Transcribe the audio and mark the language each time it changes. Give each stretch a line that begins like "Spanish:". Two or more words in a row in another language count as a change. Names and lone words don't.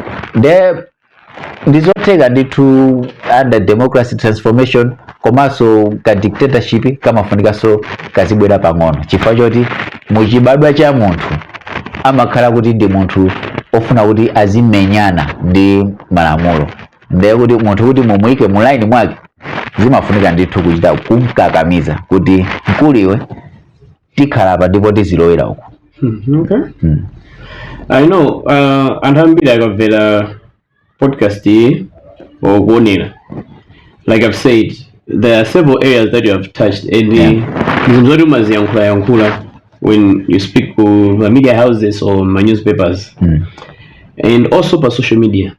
Nyanja: Ndizotheka ndithu
English: under democracy transformation,
Nyanja: komanso ka dictatorship kamafunikanso kazibwera pang'ono chifukwa choti muchibadwa cha munthu amakhala kuti ndi munthu ofuna kuti azimenyana ndi malamulo. Ndiye kuti munthu kuti mumuyike mu line mwake zimafunika ndithu kuchita kumkakamiza kuti mkuliwe tikhala pa ndipo tizilowera uko.
English: Okay. I know
Nyanja: anthu ambiri akamvera
English: podcast or kuonera, like I've said, there are several areas that you have touched, and when you speak to media houses or my newspapers, and also by social media.